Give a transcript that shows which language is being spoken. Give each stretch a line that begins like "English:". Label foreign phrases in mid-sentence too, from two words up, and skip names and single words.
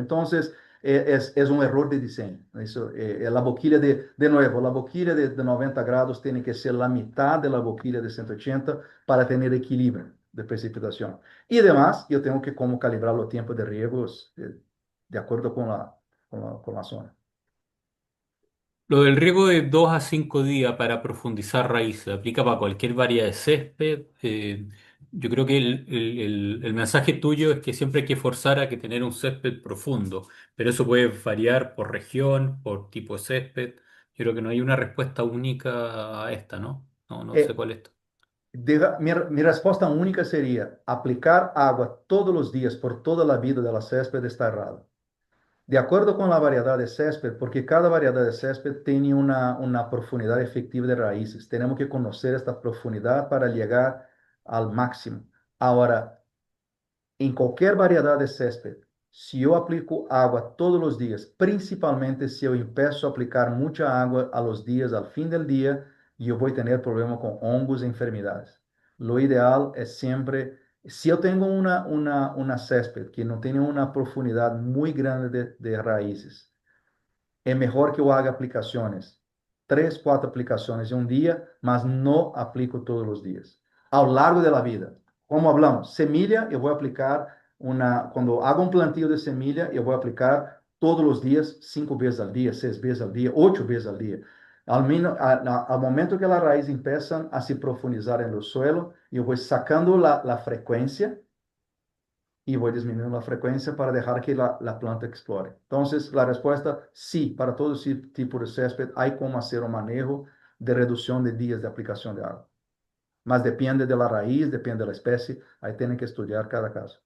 Portuguese: Então, é um erro de desenho. Isso, a boquilha de novo, a boquilha de 90 graus tem que ser a metade da boquilha de 180 para ter equilíbrio de precipitação. E demais, eu tenho que como calibrar o tempo de riegos de acordo com a zona.
Spanish: Lo del riego de 2 a 5 días para profundizar raíces, ¿aplica para cualquier variedad de césped? Yo creo que el mensaje tuyo es que siempre hay que forzar a que tener un césped profundo, pero eso puede variar por región, por tipo de césped. Yo creo que no hay una respuesta única a esta, ¿no? No sé
Portuguese: É,
Spanish: cuál es.
Portuguese: minha resposta única seria aplicar água todos os dias por toda a vida da césped está errado.
Spanish: De acuerdo con la variedad de césped, porque cada variedad de césped tiene una profundidad efectiva de raíces. Tenemos que conocer esta profundidad para llegar al máximo. Ahora, en cualquier variedad de césped, si yo aplico agua todos los días, principalmente si yo empiezo a aplicar mucha agua a los días, al fin del día, yo voy a tener problemas con hongos e enfermedades. Lo ideal es siempre, si yo tengo una césped que no tiene una profundidad muy grande de raíces,
Portuguese: é melhor que eu haga aplicações, 3, 4 aplicações em um dia, mas não aplico todos os dias. Ao largo da vida, como hablamos, semilha, eu vou aplicar quando hago um plantio de semilha, eu vou aplicar todos os dias, 5 vezes ao dia, 6 vezes ao dia, 8 vezes ao dia. Ao momento que a raiz empieza a se profundizar no solo, eu vou sacando a frequência
Spanish: y voy disminuyendo la frecuencia para dejar que la planta explore. Entonces, la respuesta, sí, para todo ese tipo de césped hay cómo hacer un manejo de reducción de días de aplicación de agua. Mas depende de la raíz, depende de la especie, ahí tienen que estudiar cada caso.